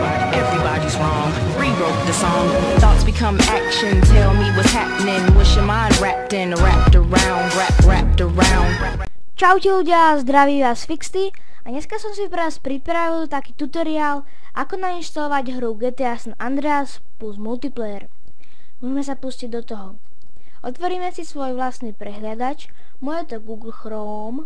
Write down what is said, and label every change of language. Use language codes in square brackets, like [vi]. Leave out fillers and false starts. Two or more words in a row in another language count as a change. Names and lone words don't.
[en] Everybody's wrong. Rewrote the song. Thoughts become action. Tell me what's happening. Wish your mind wrapped in, wrapped around, wrapped around. [sk] Čaute ľudia, zdraví vás Fixty a dneska som si pre vás pripravil taký tutoriál, ako nainštalovať hru GTA San Andreas plus multiplayer. Môžeme sa pustiť do toho. Otvoríme si svoj vlastný prehliadač, moje to Google Chrome.